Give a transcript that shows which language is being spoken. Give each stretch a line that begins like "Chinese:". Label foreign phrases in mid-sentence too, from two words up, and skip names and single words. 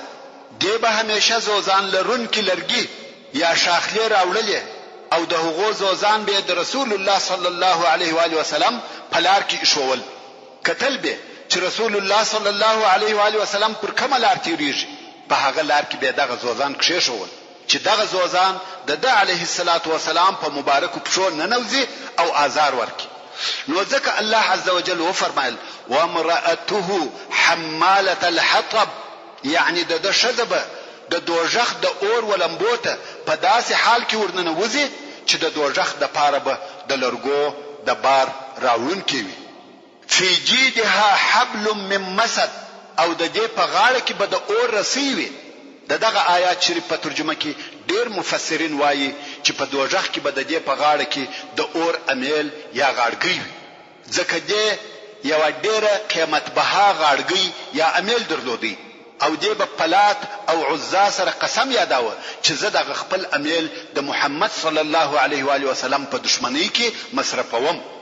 Pashto: دی به همیشه زوزان لرونکي لرګي یا شاخلې راوړلې او د هغو زوزان به د رسول الله
Arabic: صلی الله علیه و آله وسلم
Pashto: په لار کې ایښول. کتل به چې رسول الله
Arabic: صلی الله علیه و آله وسلم
Pashto: پر کومه لار تیریږي، په هغه لار کې به دغه زوزان کښېښول چې دغه زوزان د
Arabic: علیه الصلاة والسلام
Pashto: په مبارکو پښو ننوځي او آزار ورکړي. نو ځکه
Arabic: الله عز وجل
Pashto: وفرمایل
Arabic: وامرأته حمالة الحطب،
Pashto: یعنی د ښځه به د دوزخ د اور ولمبو ته په داسې حال کې ورننوځي چې د دوزخ د پاره به د لرګو د بار راوړونکي وي.
Arabic: فی جیدها حبل من مسد،
Pashto: او د دې په غاړه کې به د اور رسی وي. دغه آیات شریف په ترجمه کې ډیر مفسرین وایي چې په دوزخ کې به د دې په غاړه کې د اور امیل یا غاړګۍ وي، ځکه دې یو ډیره قیمت بها غاړګۍ یا امیل درلودي او دې په پلات او عزا سره قسم یاداوه چې زه د خپل امیل د محمد
Arabic: صلی الله علیه و آله وسلم
Pashto: په دشمنی کې مصرفوم.